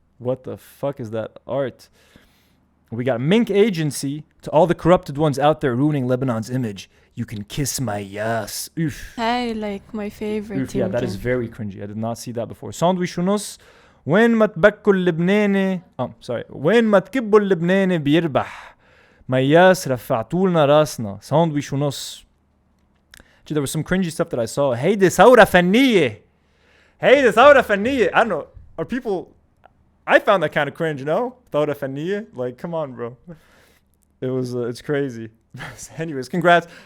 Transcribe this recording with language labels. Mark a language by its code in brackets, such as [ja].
[en] What the fuck is that art? We got Mink Agency. To all the corrupted ones out there ruining Lebanon's image, you can kiss Mayyas. Oof. Hey, like my favorite. Oof, yeah, that is very cringy. I did not see that before. Sandwich ونص. [ar] وين ما تبكوا اللبناني. Sorry. وين ما تكبوا اللبناني بيربح. Mayyas رفعتوا لنا راسنا. [en] Sandwich ونص. Gee, there was some cringy stuff that I saw. [ar] هيدي ثورة فنية. هيدي ثورة فنية. [en] I don't know. Are people... I found that kind of cringe, no? [ar] ثورة فنية? [en] Like, come on, bro. It was, it's crazy. Anyways, congrats.